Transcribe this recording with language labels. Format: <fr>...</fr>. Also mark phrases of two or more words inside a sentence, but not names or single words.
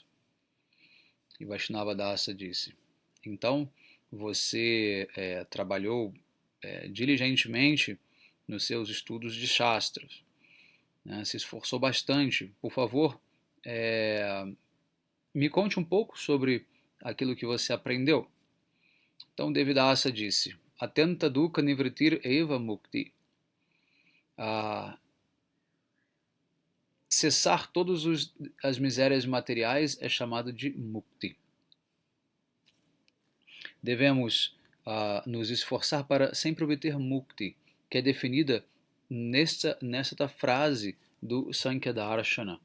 <pt>E Vaishnava Dasa disse: então você trabalhou diligentemente nos seus estudos de Shastras, né? Se esforçou bastante. Por favor, me conte um pouco sobre aquilo que você aprendeu. Então Devidasa disse:</pt> <sa>अत्यन्त दुःख निवृत्तिर् एव मुक्तिः.</sa> <pt>Cessar todas as misérias materiais é chamado de mukti. Devemos nos esforçar para sempre obter mukti, que é definida nesta frase do Sankhya Darshana.</pt>